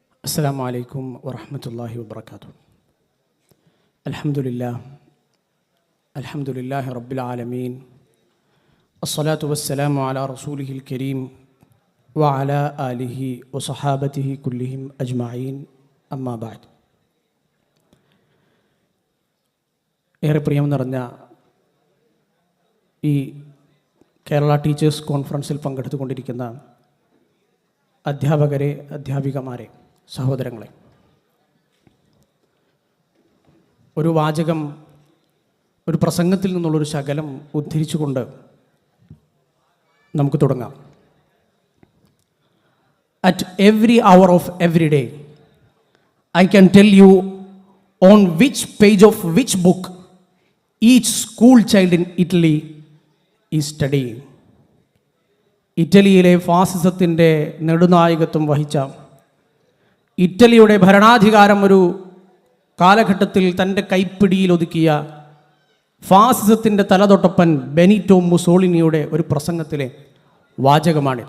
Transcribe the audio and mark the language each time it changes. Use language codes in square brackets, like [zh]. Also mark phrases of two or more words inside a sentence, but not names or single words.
[ar] السلام عليكم ورحمة الله وبركاته. الحمد لله رب العالمين. الصلاة والسلام على رسوله الكريم وعلى آله وصحابته كلهم أجمعين. أما بعد. [ml] ഏറെ പ്രിയം നിറഞ്ഞ ഈ കേരള ടീച്ചേഴ്സ് കോൺഫറൻസിൽ പങ്കെടുത്തുകൊണ്ടിരിക്കുന്ന അധ്യാപകരെ, അധ്യാപികമാരെ, സഹോദരങ്ങളെ, ഒരു വാചകം, ഒരു പ്രസംഗത്തിൽ നിന്നുള്ളൊരു ശകലം ഉദ്ധരിച്ചുകൊണ്ട് നമുക്ക് തുടങ്ങാം. [en] At every hour of every day, I can tell you on which page of which book each school child in Italy is studying. [ml] ഇറ്റലിയിലെ ഫാസിസത്തിൻ്റെ നെടുനായകത്വം വഹിച്ച, ഇറ്റലിയുടെ ഭരണാധികാരം ഒരു കാലഘട്ടത്തിൽ തൻ്റെ കൈപ്പിടിയിൽ ഒതുക്കിയ ഫാസിസത്തിൻ്റെ തലതൊട്ടപ്പൻ ബെനിറ്റോ മുസോളിനിയുടെ ഒരു പ്രസംഗത്തിലെ വാചകമാണിത്.